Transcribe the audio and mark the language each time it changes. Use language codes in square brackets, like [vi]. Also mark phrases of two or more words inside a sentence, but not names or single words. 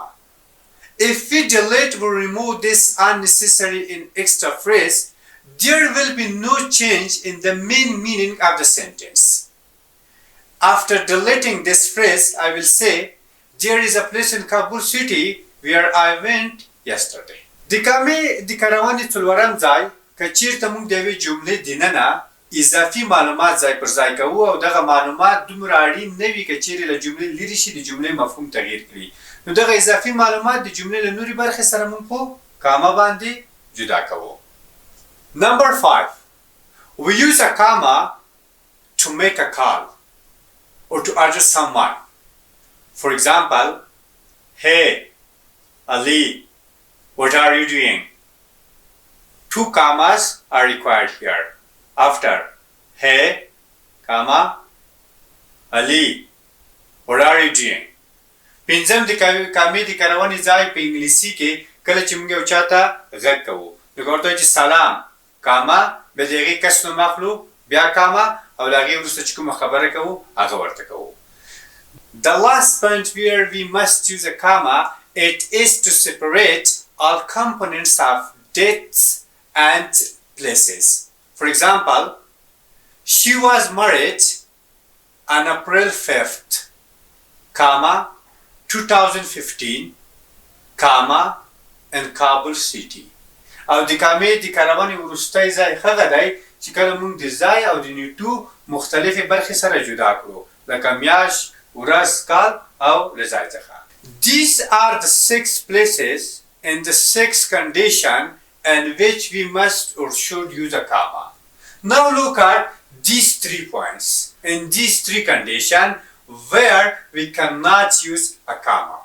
[en] If we delete or remove this unnecessary and extra phrase, there will be no change in the main meaning of the sentence. After deleting this phrase, I will say, there is a place in Kabul city where I went yesterday. [ps] د کامې د کارونې څلورم ځای که چیرته موږ د یوې جملې دننه اضافي معلومات ځای پر ځای کوو او دغه معلومات دومره اړین نه وي که چیرې له جملې لرې شي د جملې مفهوم تغییر کړي، نو دغه اضافي معلومات د جملې له نورې برخې سره موږ په کاما باندې جدا کوو. [en] Number 5, we use a comma to make a call or to address someone. For example, hey, Ali, what are you doing? Two commas are required here. After hey, comma, Ali, what are you doing? [ps] پنځم د کامې د کارونې ځای په انګلیسي کې کله چې موږ یو چاته غږ کوو نو ورته وایو چې سلام، کاما، بیا د هغې کس نوم اخلو، بیا کاما او له هغې وروسته چې کومه خبره کوو هغه ورته کوو. [en] The last point where we must use a comma, it is to separate all components of dates and places. For example, she was married on April 5th, comma, 2015, comma, in Kabul city. [ps] او د کامې د کارونې وروستی ځای هغه دی چې کله موږ د ځای او د نیټو مختلفې برخې سره جدا کړو، لکه میاشت، ورځ، کال او له ځای څخه. [en] These are the 6 places and the 6 conditions in which we must or should use a comma. Now look at these 3 points and these 3 conditions where we cannot use a comma.